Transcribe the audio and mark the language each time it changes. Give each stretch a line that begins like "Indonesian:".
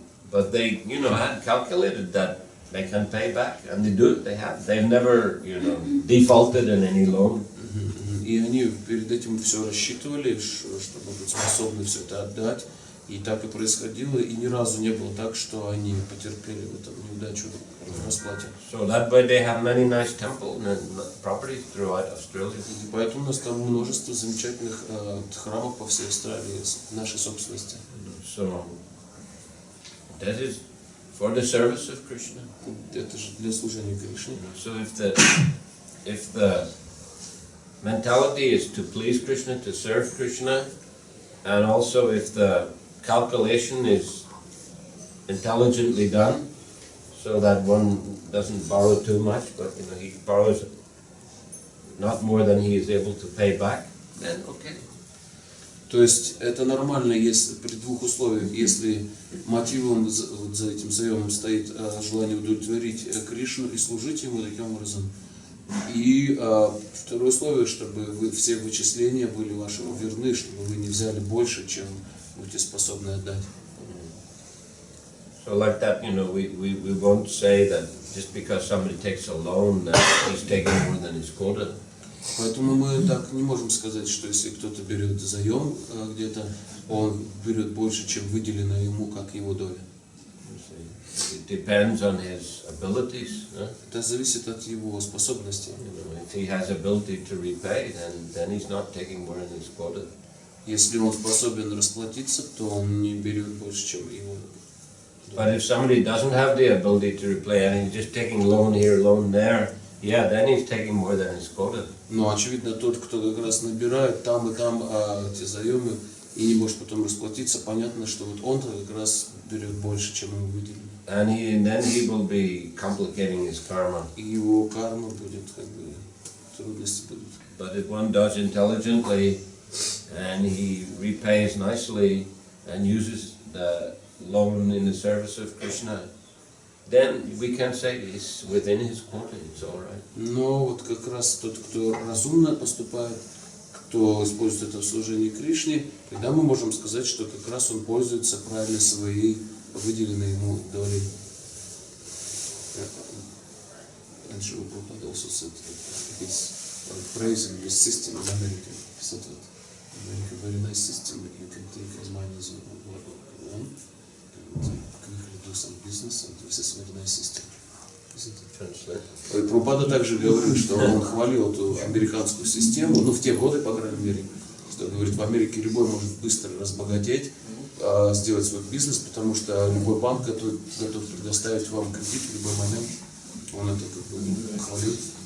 English: But they, you know, had calculated that they can pay back, and they do. They have. They've never, you know, defaulted in any loan.
Russian: И они перед этим все рассчитывали, что будут способны все это отдать. И так и происходило, и ни разу не было так, что они потерпели в этом неудачу в расплате.
English: So that way they have many nice temples and properties throughout Australia.
Russian: И поэтому у нас там множество замечательных храмов по всей Австралии, нашей собственности.
English: So that is for the service of Krishna.
Russian: Это же для служения Кришне.
English: So if the mentality is to please Krishna, to serve Krishna, and also if the calculation is intelligently done, so that one doesn't borrow too much, but you know, he borrows not more than he is able to pay back, then okay.
Russian: То есть это нормально, если при двух условиях, если мотивом за этим заемом стоит желание удовлетворить Кришну и служить ему таким образом. И второе условие, чтобы вы, все вычисления были вашему верны, чтобы вы не взяли больше, чем будете способны отдать.
English: So like that, you know, we won't say that just because somebody takes a loan that he's taking more than his quota.
Russian: Поэтому мы так не можем сказать, что если кто-то берет заем где-то, он берет больше, чем выделено ему, как его доля.
English: It depends on his abilities.
Russian: Это зависит от его способностей.
English: You know, if he has ability to repay, then he's not taking more than his quota.
Russian: Если он способен расплатиться, то он не берет больше, чем его.
English: But if somebody doesn't have the ability to repay and he's just taking loan here, loan there, yeah, then he's taking more than his quota.
Russian: Но очевидно, тот, кто как раз набирает там и там эти заемы и не может потом расплатиться, понятно, что вот он как раз берет больше, чем ему выделено.
English: And then he will be complicating his karma.
Russian: И его карма будет, как бы, трудности будут.
English: But if one does intelligently and he repays nicely and uses the loan in the service of Krishna, then we can say it's within his quota, it's all right.
Russian: Но вот как раз тот, кто разумно поступает, кто использует это в служении Кришне, тогда мы можем сказать, что как раз он пользуется правильно своей выделенной ему долей.
English: And Shrila Prabhupada also said that he's praising this system in America. He said that America very nice system, you can take as many as you want, and do some business, and this is a very nice system. Translate.
Russian: Прабхупада также говорил, что он хвалил эту американскую систему, ну в те годы, по крайней мере, что говорит, в Америке любой может быстро разбогатеть, сделать свой бизнес, потому что любой банк готов предоставить вам кредит в любой момент. Он это как бы хвалил.